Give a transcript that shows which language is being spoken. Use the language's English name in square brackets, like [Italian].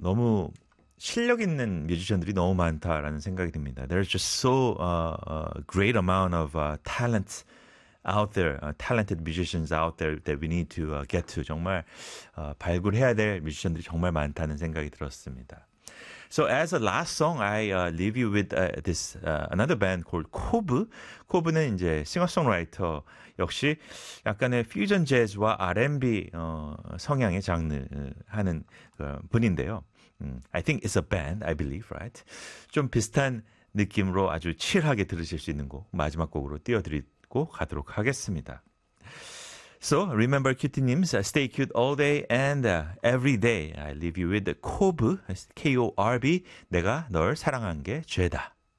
[Korean] 너무 실력 있는 뮤지션들이 너무 많다라는 생각이 듭니다. [English] There's just so great amount of talent out there, talented musicians out there that we need to get to. [Korean] 정말 발굴해야 될 뮤지션들이 정말 많다는 생각이 들었습니다. [English] So as a last song, I leave you with this another band called Cove. [Korean] Cove는 이제 싱어송라이터 역시 약간의 퓨전 재즈와 R&B 성향의 장르 하는 분인데요. [English] I think it's a band, I believe, right? [Korean] 좀 비슷한 느낌으로 아주 칠하게 들으실 수 있는 곡 마지막 곡으로 띄워드리고 가도록 하겠습니다. [English] So, remember, cutie님, stay cute all day and every day. I leave you with the Cove, K-O-R-B. [Korean] 내가 널 사랑한 게 죄다.